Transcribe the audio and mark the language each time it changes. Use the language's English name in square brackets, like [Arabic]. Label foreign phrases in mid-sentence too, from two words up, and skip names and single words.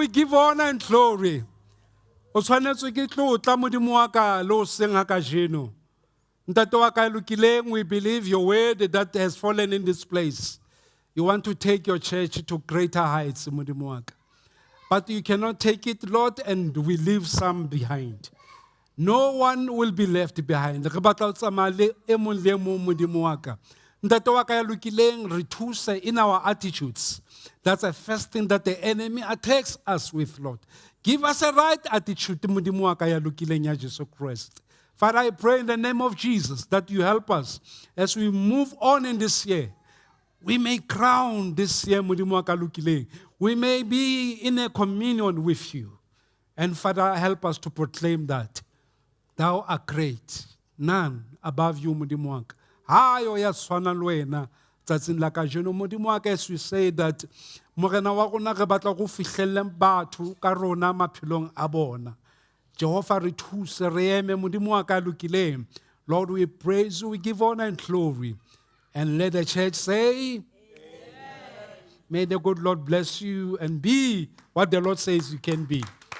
[English] We give honor and glory. [Southern Sotho] O tshwanetse ke tlotla modimo wa ka le o seng ha kajeno. Ntate wa ka lokileng, [English] we believe your word that has fallen in this place. You want to take your church to greater heights, [Southern Sotho] modimo wa ka. [English] But you cannot take it, Lord, and we leave some behind. No one will be left behind. [Southern Sotho] Re batla ho tsamaya le e mong le e mong modimo wa ka. Ntate wa ka ya lokileng, re thuse [English] in our attitudes. That's the first thing that the enemy attacks us with, Lord. Give us a right attitude, [Southern Sotho] modimo wa ka ya lokileng ya Jesus Christ. [English] Father, I pray in the name of Jesus that you help us as we move on in this year. We may crown this year, [Southern Sotho] modimo wa ka lokileng. [English] We may be in a communion with you. And Father, help us to proclaim that thou art great. None above you, [Southern Sotho] modimo wa ka. Hayo ya tshwana le wena tsatsing la kajeno modimo wa ka, [English] as we say that [Southern Sotho] morena wa rona re batla go fihlelle batho ka rona maphelong a bona. Jehovah re thuse re eme modimo wa ka lokileng. [English] Lord, we praise you, we give honor and glory. And let the church say, Amen. May the good Lord bless you and be what the Lord says you can be.